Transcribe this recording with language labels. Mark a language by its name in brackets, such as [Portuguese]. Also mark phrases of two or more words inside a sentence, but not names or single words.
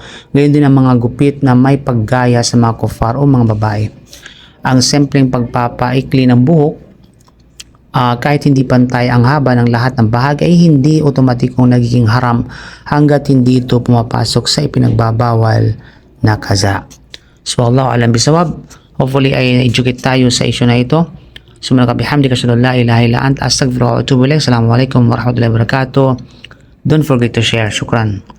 [Filipino] Ngayon din ang mga gupit na may paggaya sa mga kuffar o mga babae. Ang simpleng pagpapaikli ng buhok, kahit hindi pantay ang haba ng lahat ng bahagi, ay hindi otomatikong nagiging haram hanggat hindi ito pumapasok sa ipinagbabawal na kaza. [Arabic] So الله أعلم بالصواب. [Filipino] Hopefully ay na-educate tayo sa issue na ito. [Arabic] سبحانك وبحمدك أشهد أن لا إله إلا أنت أستغفرك وأتوب إليك. السلام عليكم ورحمة الله وبركاته. [English] Don't forget to share. Shukran.